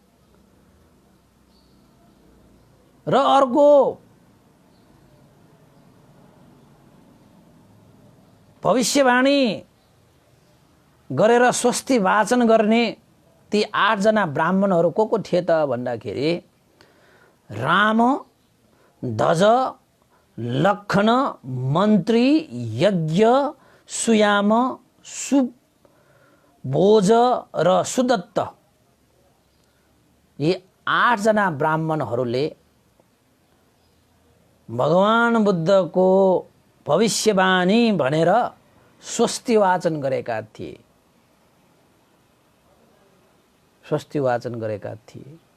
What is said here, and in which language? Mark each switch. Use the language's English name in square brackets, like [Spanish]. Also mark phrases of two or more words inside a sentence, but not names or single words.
[Nepali] र अर्को भविष्यवाणी गरेर स्वस्ति वाचन गर्ने ती 8 जना ब्राह्मणहरू को थिए त भन्दाखेरि राम, ध्वज, लक्ष्मण, मन्त्री, यज्ञ, सुयाम, सुभोज र सुदत्त। यी 8 जना ब्राह्मणहरूले भगवान बुद्धको भविष्यवाणी भनेर स्वस्ति वाचन गरेका थिए। स्वस्ति वाचन गरेका थिए।